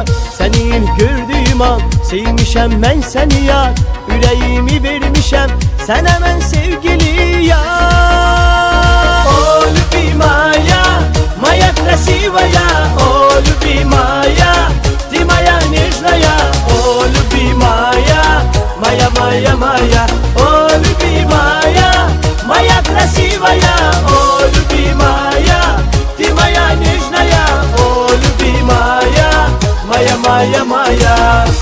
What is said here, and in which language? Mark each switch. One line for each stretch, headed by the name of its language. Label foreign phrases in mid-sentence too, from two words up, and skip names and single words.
Turkish: Seni ilk gördüğüm an sevmişem ben seni ya, yüreğimi vermişem sen hemen sevgili ya.
Russian: О люби моя, моя красивая, о люби моя, ты моя нежная, о люби моя, моя, моя, моя, о люби моя. Моя красивая, о, любимая, ты моя нежная, о, любимая, моя, моя, моя.